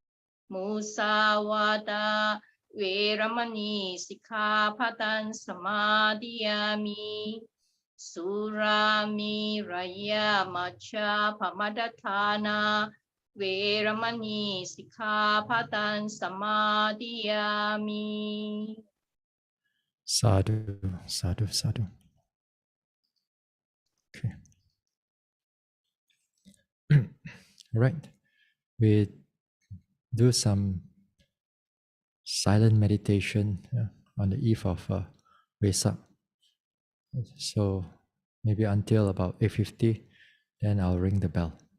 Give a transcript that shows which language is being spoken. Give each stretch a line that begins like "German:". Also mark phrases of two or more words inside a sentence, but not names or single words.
Pali: Musawada Veramani Sikkhapadang Samadhiyami. Surami Raya Macha Pamadatthana Veramani Sikkhapadang Samadhiyami. Sadhu, sadhu, sadhu.
English: Okay. All right. We do some silent meditation on the eve of Wesak. So maybe until about 8:50, then I'll ring the bell.